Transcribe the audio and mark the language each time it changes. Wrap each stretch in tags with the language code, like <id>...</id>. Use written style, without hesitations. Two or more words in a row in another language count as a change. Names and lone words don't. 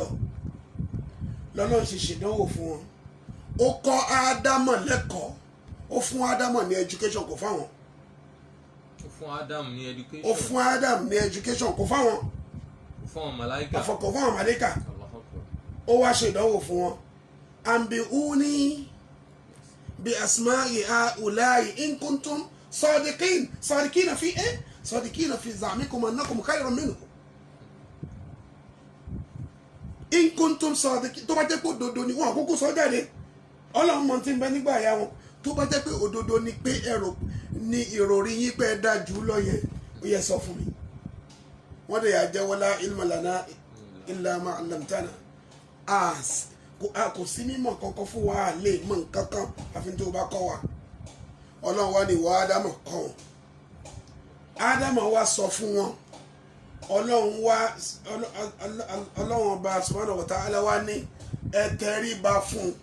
<yo>Lọ́lọ́run ṣe ṣèdánwò fún wọn. Ó kọ́ Ádámọ̀ lẹ́kọ̀ọ́, ó fún Ádámọ̀ ní education kò fáwọn. Ó fún Ádámù ní education. Ó fún Ádámù ní education kò fáwọn. Kò fún àwọn màláíkà. Kò fún àwọn màláíkà. Ó wá ṣe ìdánwò fún wọn.</yo> <ar>أنبئوني بأسماء هؤلاء إن كنتم صادقين. صادقين في صادقين في زعمكم أنكم خير منهم. إن كنتم صادقين.</ar> <yo>Tó bá jẹ́ pé òdodo ni wọn àkókò sọ jáde. Ọlọ́run mọ̀ tí ń bẹ nígbà àyà wọn. Tó bá jẹ́ pé òdodo ni pé ẹ̀rọ ni ìròrí yín pé ẹ dá jù lọ yẹn, ó yẹ sọ fún mi. Wọ́n dẹ̀ yà jẹ́</yo> <ar>ولا علم لنا إلا ما علمتنا.</ar> <yo>Kò sí mímọ̀ kankan fún wa, lè mọ̀ nǹkan kan àfi tó bá kọ́ wa. Ọlọ́run wá ní ìwọ Ádámọ̀ kọ́ wọn. Ádámọ̀ wá sọ fún wọn. Ọlọ́run ọba</yo> <ar>سبحانه وتعالى</ar> <yo>wá ní ẹ tẹríba fún un.</yo>